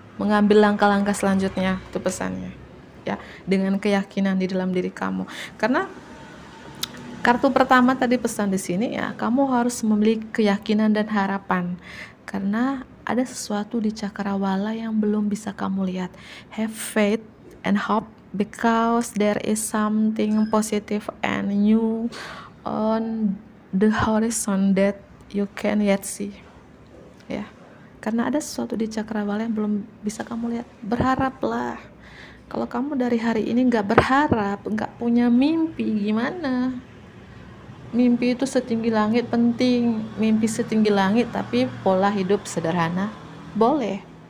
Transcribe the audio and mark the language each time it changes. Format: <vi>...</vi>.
<id>Mengambil langkah-langkah selanjutnya, itu pesannya ya, dengan keyakinan di dalam diri kamu. Karena kartu pertama tadi pesan di sini ya, kamu harus memiliki keyakinan dan harapan. Karena ada sesuatu di cakrawala yang belum bisa kamu lihat.</id> <en>Have faith and hope because there is something positive and new on the horizon that you can yet see.</en> <id>Ya. Karena ada sesuatu di cakrawala yang belum bisa kamu lihat. Berharaplah. Kalau kamu dari hari ini nggak berharap, nggak punya mimpi, gimana? Mimpi itu setinggi langit penting. Mimpi setinggi langit tapi pola hidup sederhana boleh.</id>